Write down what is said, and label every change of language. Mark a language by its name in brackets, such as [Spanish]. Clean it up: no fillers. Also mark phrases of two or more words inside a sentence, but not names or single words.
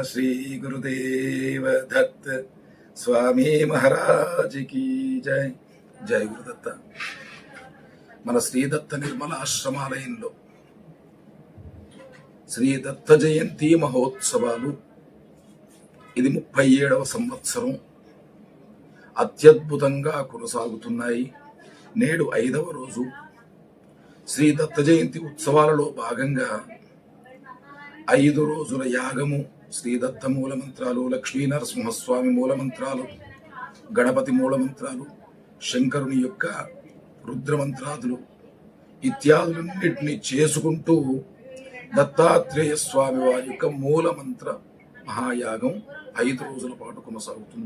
[Hindi] श्री गुरुदेव दत्त स्वामी महाराज की जय जय गुरुदत्त मन श्री दत्त निर्मल आश्रमालయంలో [Telugu] శ్రీ దత్త జయంతి మహోత్సవాలు ఇది 37వ సంవత్సరం అత్యద్భుతంగా కొనసాగుతున్నాయి. నేడు 5వ రోజు శ్రీ దత్త జయంతి ఉత్సవాలలో భాగంగా 5 రోజుల యాగము, శ్రీ దత్త మూలమంత్రాలు, లక్ష్మీ నరసింహస్వామి మూలమంత్రాలు, గణపతి మూలమంత్రాలు, శంకరుని యొక్క రుద్రమంత్రాదులు ఇత్యాదులన్నింటినీ చేసుకుంటూ దత్తాత్రేయ స్వామి వారి యొక్క మూలమంత్ర మహాయాగం 5 రోజుల పాటు కొనసాగుతుంది.